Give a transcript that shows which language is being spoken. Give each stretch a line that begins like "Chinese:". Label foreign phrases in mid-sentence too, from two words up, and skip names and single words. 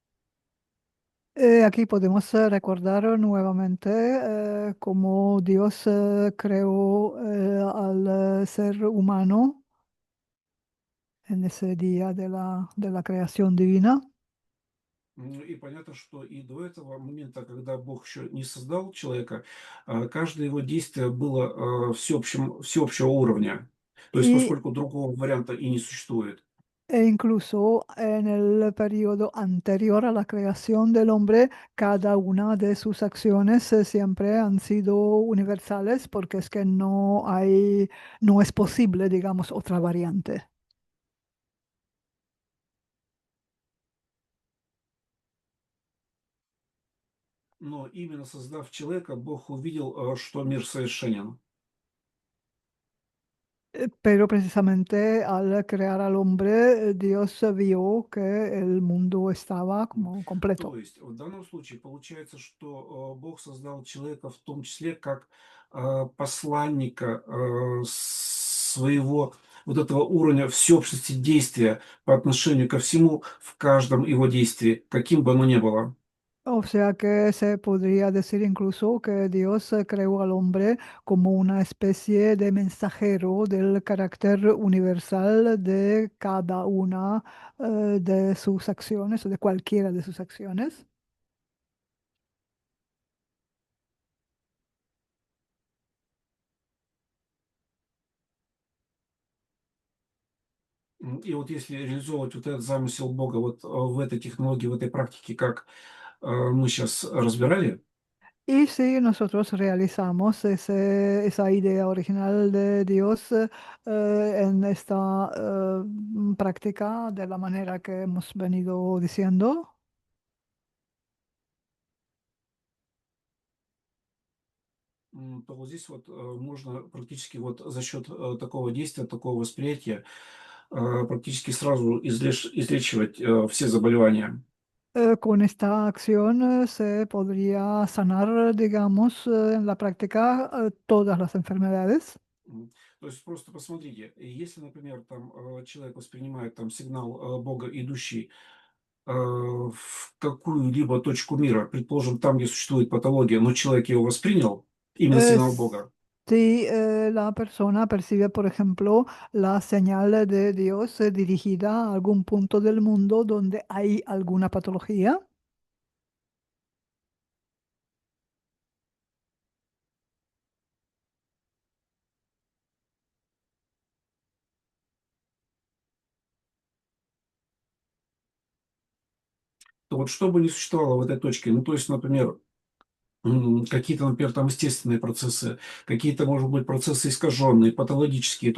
Spanish: Aquí podemos recordar nuevamente cómo Dios creó al ser humano en ese día de la creación divina.
Russian: И понятно, что и до этого момента, когда Бог еще не создал человека, каждое его действие было всеобщего уровня. То есть
Spanish: Y
Russian: поскольку другого варианта и не существует.
Spanish: E incluso en el periodo anterior a la creación del hombre, cada una de sus acciones siempre han sido universales porque es que no es posible, digamos, otra variante.
Russian: Но именно создав человека, Бог увидел, что мир совершенен.
Spanish: Pero precisamente al crear al hombre, Dios vio que el mundo estaba М. como
Russian: То
Spanish: completo.
Russian: есть в данном случае получается, что Бог создал человека в том числе как посланника своего вот этого уровня всеобщности действия по отношению ко всему в каждом его действии, каким бы оно ни было.
Spanish: O sea que se podría decir incluso que Dios creó al hombre como una especie de mensajero del carácter universal de cada una de sus acciones o de cualquiera de sus acciones.
Russian: И вот если реализовывать вот этот замысел Бога вот в этой технологии, в этой практике, как мы сейчас разбирали,
Spanish: Y si nosotros realizamos esa idea original de Dios en esta práctica de la manera que hemos venido diciendo,
Russian: то вот здесь вот можно практически вот за счет такого действия, такого восприятия практически сразу излечивать все заболевания.
Spanish: con esta acción se podría sanar, digamos, en la práctica todas las enfermedades.
Russian: То есть просто посмотрите, если, например, там человек воспринимает там сигнал Бога, идущий в какую-либо точку мира, предположим, там, где существует патология, но человек его воспринял, именно сигнал
Spanish: Es-
Russian: Бога,
Spanish: si la persona percibe, por ejemplo, la señal de Dios dirigida a algún punto del mundo donde hay alguna patología,
Russian: то вот что бы ни существовало в этой точке, ну, то есть, например, какие-то, например, там естественные процессы, какие-то, может быть, процессы искаженные, патологические.